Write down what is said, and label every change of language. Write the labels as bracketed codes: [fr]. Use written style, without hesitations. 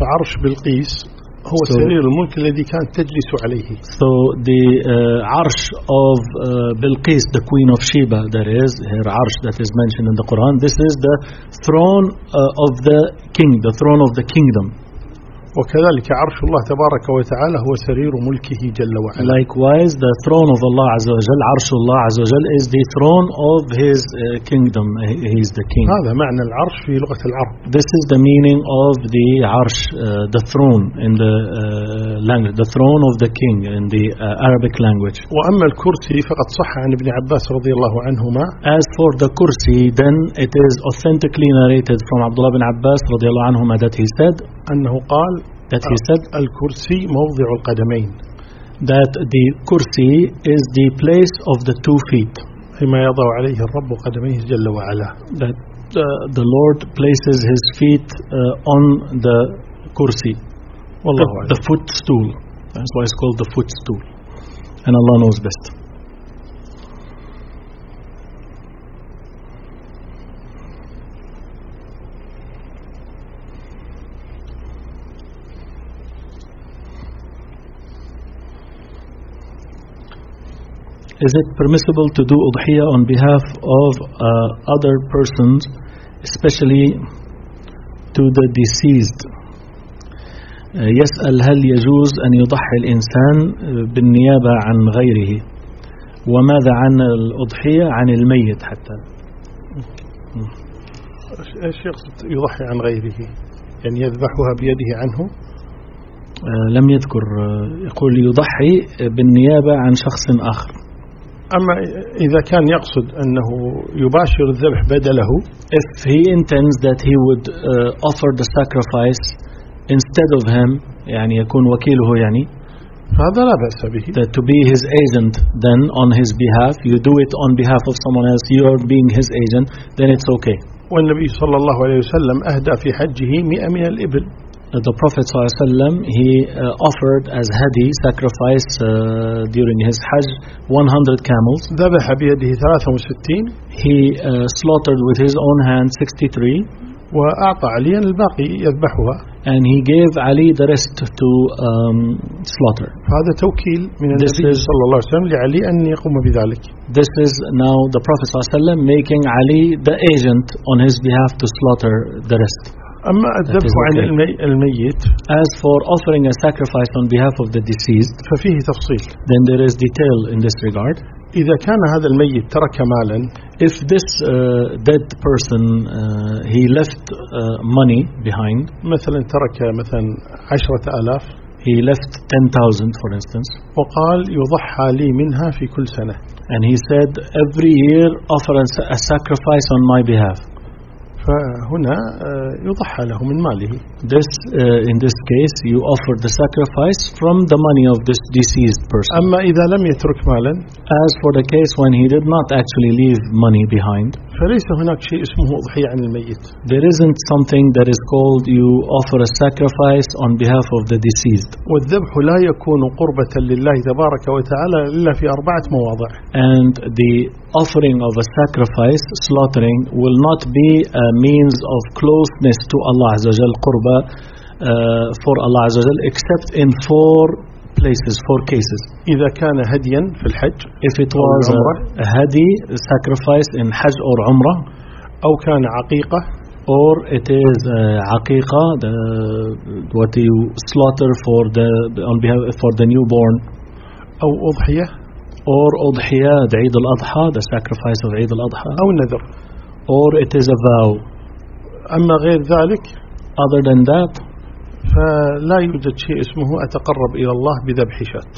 [ar] عرش بلقيس هو so, سرير الملك الذي كانت تجلس عليه. [en] So the عرش of بلقيس, the queen of Sheba, that is her عرش that is mentioned in the Quran. This is the throne of the king, the throne of the kingdom. [ar] وكذلك عرش الله تبارك وتعالى هو سرير ملكه جل وعلا. [en] Likewise, the throne of Allah [ar] عز وجل, عرش الله عز وجل, [en] is the throne of His kingdom. He is the king. [ar] هذا معنى العرش في لغة العرب. [en] This is the meaning of the عرش, the throne in the language, the throne of the king in the Arabic language. [ar] وأما الكرسي فقد صح عن ابن عباس رضي الله عنهما. [en] As for the كرسي, then it is authentically narrated from Abdullah bin Abbas [ar] رضي الله عنهما [en] that he said. [ar] أنه قال [en] that he said [ar] الكرسي موضع القدمين [en] that the كرسي is the place of the two feet [ar] فيما يضع عليه الرب قدميه جل وعلا [en] that the Lord places his feet on the كرسي [ar] والله [en] the footstool that's why it's called the footstool and Allah knows best. Is it permissible to do udhiya on behalf of other persons, especially to the deceased? [ar] يسأل هل يجوز أن يضحي الإنسان بالنيابة عن غيره؟ وماذا عن الأضحية عن الميت حتى؟ إيش يقصد يضحي عن غيره؟ يعني يذبحها بيده عنه؟ لم يذكر يقول يضحي بالنيابة عن شخص آخر. أما إذا كان يقصد أنه يباشر الذبح بدله [en] if he intends that he would offer the sacrifice instead of him [ar] يعني يكون وكيله يعني فهذا لا بأس به [en] that to be his agent then on his behalf you do it on behalf of someone else you are being his agent then it's okay. [ar] والنبي صلى الله عليه وسلم أهدى في حجه 100 من الإبل. [en] The Prophet [ar] صلى الله عليه وسلم [en] he offered as hadi sacrifice during his Hajj 100 camels. [ar] ذبح بيده 63. [en] He slaughtered with his own hand 63. [ar] وأعطى عليا الباقي يذبحها. [en] and he gave Ali the rest to slaughter. [ar] هذا توكيل من النبي صلى الله عليه وسلم لعلي أن يقوم بذلك. [en] This is now the Prophet [ar] صلى الله عليه وسلم [en] making Ali the agent on his behalf to slaughter the rest. [ar] أما الذبح عن الميت, [en] as for offering a sacrifice on behalf of the deceased, [ar] ففيه تفصيل. [en] Then there is detail in this regard. [ar] إذا كان هذا الميت ترك مالا, [en] if this dead person he left money behind, [ar] مثلا ترك مثلا 10,000, [en] he left 10,000 for instance, [ar] وقال يضحى لي منها في كل سنة, [en] and he said every year offer a sacrifice on my behalf. [ar] فهنا يضحى له من ماله. [en] This in this case you offer the sacrifice from the money of this deceased person. [ar] أما إذا لم يترك مالا, [en] as for the case when he did not actually leave money behind, [ar] فليس هناك شيء اسمه أضحية عن الميت. [en] There isn't something that is called you offer a sacrifice on behalf of the deceased. [ar] والذبح لا يكون قربة لله تبارك وتعالى إلا في أربعة مواضع. [en] And the offering of a sacrifice, slaughtering, will not be a means of closeness to Allah [ar] عز وجل, [en] قربة for Allah عز وجل, except in four places, four cases. [ar] إذا كان هديا في الحج, [en] if it was a hadi, a sacrifice in Hajj or Umrah, [ar] أو كان عقيقة, [en] or it is عقيقة, the what you slaughter for the on behalf for the newborn, [ar] أو أضحية, [en] or أضحية, عيد الأضحى, the sacrifice of عيد الأضحى, [ar] أو نذر, [en] or it is a vow. [ar] أما غير ذلك, [en] other than that, [ar] فلا يوجد شيء اسمه أتقرب إلى الله بذبح شاة.